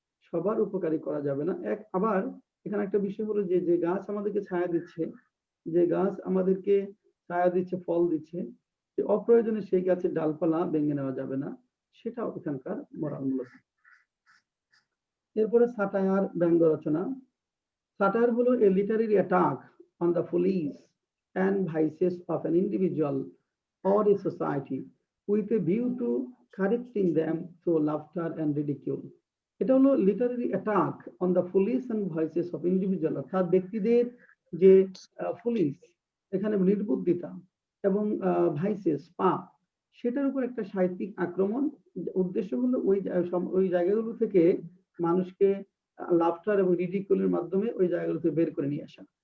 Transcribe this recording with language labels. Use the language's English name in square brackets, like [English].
[Bangla] সবার উপকারী করা যাবে না। আবার এখানে একটা বিষয় হলো, যে গাছ আমাদেরকে ছায়া দিচ্ছে, যে গাছ আমাদেরকে ছায়া দিচ্ছে, ফল দিচ্ছে, যে অপ্রয়োজনে সেই গাছের ডালপালা ভেঙে নেওয়া যাবে না, সেটাও এখানকার মোরাল মূলত। এরপরে সাটায়ার, ব্যঙ্গ রচনা। [English] Satire হলো a literary attack on the follies and vices of an individual or a society with a view to correcting them through laughter and ridicule. [Bangla] এটা হলো [English] literary attack on the follies and vices of individual, [Bangla] অর্থাৎ ব্যক্তিদের যে ফলিস, এখানে নির্বুদ্ধিতা এবং versus, পাপ, সেটার উপর একটা সাহিত্যিক আক্রমণ। উদ্দেশ্য হলো ওই জায়গাগুলো থেকে মানুষকে লাফটার এবং রিডিকুলের মাধ্যমে ওই জায়গাগুলো থেকে বের করে নিয়ে আসা।